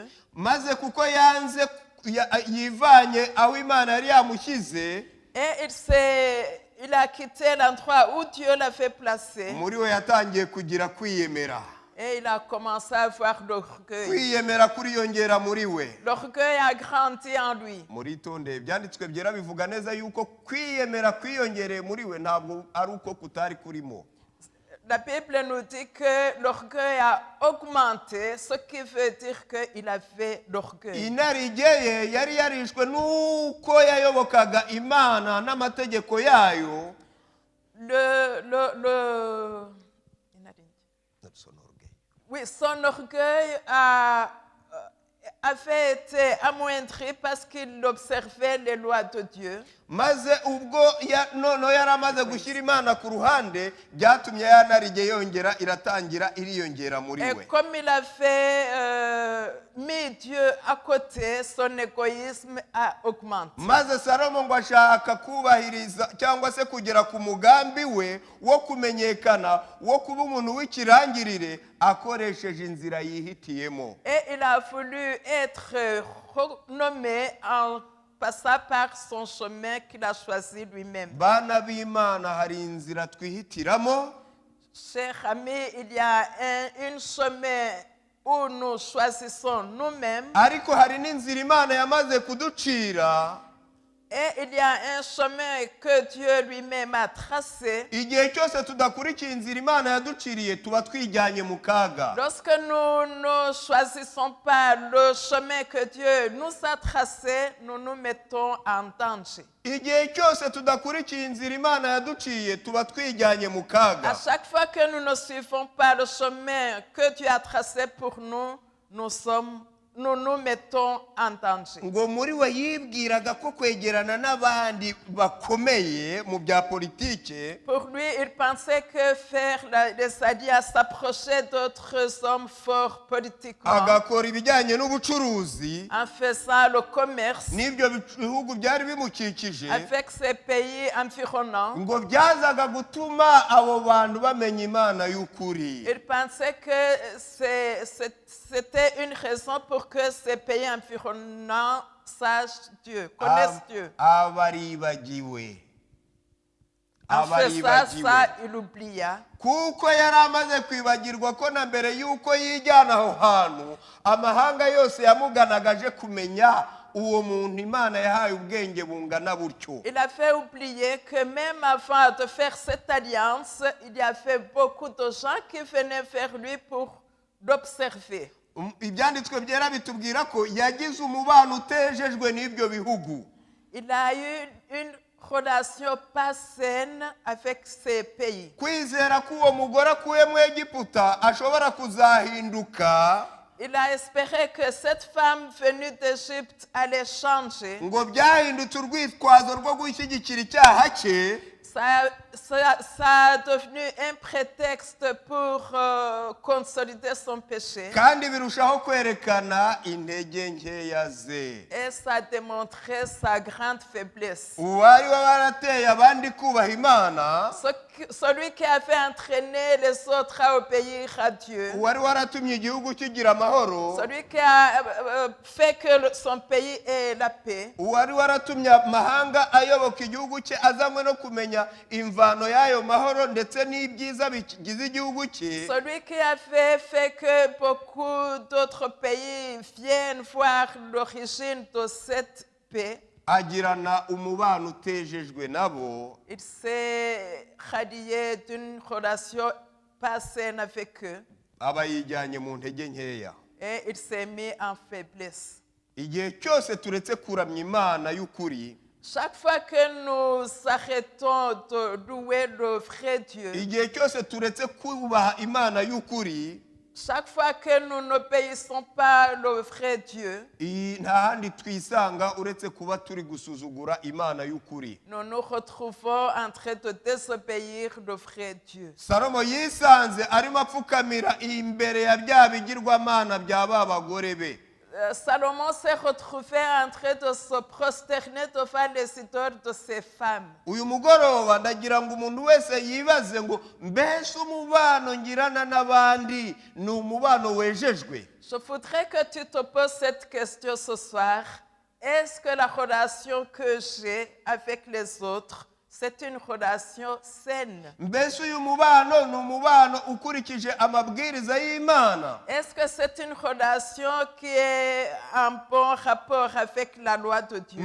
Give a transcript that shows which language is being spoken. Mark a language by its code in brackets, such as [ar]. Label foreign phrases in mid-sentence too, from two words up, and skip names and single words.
[rw] Maze kuko yivanye aho Imana yari yamushyize, [fr] Et il a quitté l'endroit où Dieu l'avait placé. [rw] muri we yatangiye kugira kwiyemera. [fr] Et il a commencé à avoir l'orgueil. [rw] Kwiyemera kuriyongera muri we. [fr] L'orgueil a grandi en lui. [rw] Muritonde ibyanditswe byera bivuga neza yuko kwiyemera kwiyongereye muri we ntabwo ari uko kutari kurimo. [fr] La Bible nous dit que l'orgueil a augmenté, ce qui veut dire qu'il avait l'orgueil. [rw] Inarijye yari yarishwe nuko yayobokaga Imana n'amategeko yayo. [fr] Oui, son orgueil avait été amoindri parce qu'il observait les lois de Dieu. [rw] Maze ubwo noneho yari amaze gushyira Imana ku ruhande, byatumye yanarijye yongera iratangira iriyongera muri we. [fr] Et comme il avait mis Dieu à côté, son égoïsme a augmenté. [rw] Maze Salomo ngo ashaka kubahiriza cyangwa se kugera ku mugambi we wo kumenyekana, wo kuba umuntu w'ikirangirire akoresheje inzira yihitiyemo. [fr] Et il a voulu être renommé en passant par son chemin qu'il a choisi lui-même. [rw] Bana b'Imana hari inzira twihitiramo. [fr] Cher ami, il y a un chemin où nous choisissons nous-mêmes. [rw] Ariko hari n'inzira Imana yamaze kuducira. [fr] Et il y a un chemin que Dieu lui-même a tracé. [rw] Igihe cyose tudakurikiye inzira Imana yaduciriye tuba twijyanye mu kaga. [fr] Lorsque nous ne choisissons pas le chemin que Dieu nous a tracé, nous nous mettons en danger. [rw] Igihe cyose tudakurikiye inzira Imana yaduciye tuba twijyanye mu kaga. [fr] À chaque fois que nous ne suivons pas le chemin que Dieu a tracé pour nous, nous nous mettons en danger. [rw] Ngo muri we yibwiraga ko kwegerana n'abandi bakomeye mu bya politike. [fr] Pour lui, il pensait que faire les alliances, s'approcher d'autres hommes forts politiquement, [rw] Agakora ibijyanye n'ubucuruzi [fr] en faisant le commerce [rw] n'ibyo bihugu byari bimukikije, [fr] avec ces pays environnants, [rw] ngo byazaga gutuma abo bantu bamenya Imana y'ukuri. [fr] il pensait que c'était une raison pour que ces pays environnants sachent Dieu, connaissent Dieu. [rw] Abaribagiwe. [fr] En faisant ça, il oublia. [rw] Kuko yari amaze kwibagirwa ko na mbere y'uko yijyana aho hantu amahanga yose yamuganaga aje kumenya uwo muntu Imana yahaye ubwenge bungana butyo. [fr] Il avait oublié que même avant de faire cette alliance, il y avait beaucoup de gens qui venaient vers lui pour l'observer. [rw] Ibyanditswe byera bitubwira ko yagize umubano utejejwe n'ibyo bihugu. [fr] Il a eu une relation pas saine avec ces pays. [rw] Kwizera ko uwo mugore akuye mu Egiputa ashobora kuzahinduka. [fr] Il a espéré que cette femme venue d'Égypte allait changer. [rw] Ngo byahindutse urwitwazo rwo gushyigikira icyaha cye. [fr] Ça a devenu un prétexte pour consolider son péché. [rw] Kandi birushaho kwerekana intege nkeya ze. [fr] Et ça a démontré sa grande faiblesse. [rw] Uwari warateye abandi kubaha Imana, [fr] Celui qui avait entraîné les autres à obéir à Dieu. [rw] uwari waratumye igihugu kigira amahoro, [fr] Celui qui a fait que son pays ait la paix. [rw] uwari waratumye amahanga ayoboka igihugu cye azanywe no kumenya imvano y'ayo mahoro ndetse n'ibyiza bigize igihugu cye. [fr] Celui qui avait fait que beaucoup d'autres pays viennent voir l'origine de cette paix. [rw] Agirana umubano utejejwe nabo. [fr] Il s'est rallié d'une relation pas saine avec eux [rw] aba yijyanye mu ntege nkeya. [fr] et il s'est mis en faiblesse. [rw] Igihe cyose turetse kuramya Imana y'ukuri, [fr] Chaque fois que nous arrêtons de louer le vrai Dieu, [rw] igihe cyose turetse kubaha Imana y'ukuri, [fr] chaque fois que nous n'obéissons pas le vrai Dieu, [rw] nta handi twisanga uretse kuba turi gusuzugura Imana y'ukuri. [fr] nous nous retrouvons en train de désobéir le vrai Dieu. [rw] Salomo yisanze arimo apfukamira imbere ya bya bigirwamana bya ba bagore be. [fr] Salomon s'est retrouvé en train de se prosterner devant les idoles de ses femmes. [rw] Uyu mugoroba ndagira ngo umuntu wese yibaze ngo mbese umubano ngirana n'abandi ni umubano wejejwe. [fr] Je voudrais que tu te poses cette question ce soir. Est-ce que la relation que j'ai avec les autres, c'est une relation saine? [rw] Mbese uyu mubano ni umubano ukurikije amabwiriza y'Imana? [fr] Est-ce que c'est une relation qui est en bon rapport avec la loi de Dieu?